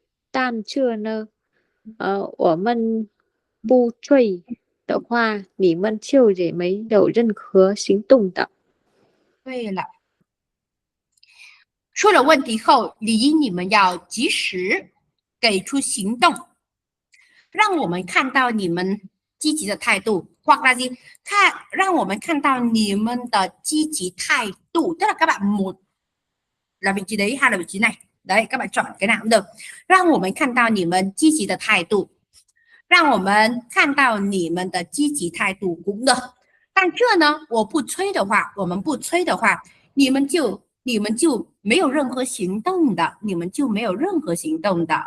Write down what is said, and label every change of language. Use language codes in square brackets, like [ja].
[zh] 但这呢，我们不追的话，你们就也没有任何行动的。对了，出了问题后，理应你们要及时给出行动，让我们看到你们积极的态度， [vi] hoặc là gì? [zh] 让我们看到你们的积极态度， [vi] tức là các bạn một là vị trí đấy, hai là vị trí này. Đấy, các bạn chọn cái nào cũng được. [zh] 让我们看到你们积极的态度，让我们看到你们的积极态度 [vi] cũng được. [zh] 但这呢，我不催的话，我们不催的话，你们就没有任何行动的，你们就没有任何行动的。